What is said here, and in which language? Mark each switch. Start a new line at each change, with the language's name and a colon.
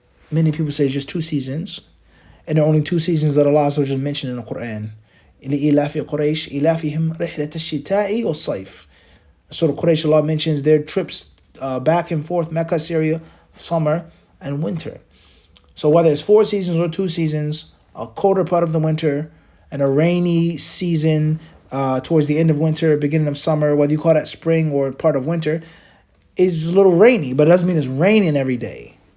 English: Many people say just 2 seasons. And there are only 2 seasons that Allah just mentioned in the Quran.
Arabic: لإلاف قريش إلافهم رحلة الشتاء والصيف.
English: So the Quraysh, Allah mentions their trips back and forth, Mecca, Syria, summer and winter. So whether it's 4 seasons or 2 seasons, a colder part of the winter and a rainy season towards the end of winter, beginning of summer, whether you call that spring or part of winter, is a little rainy, but it doesn't mean it's raining every day.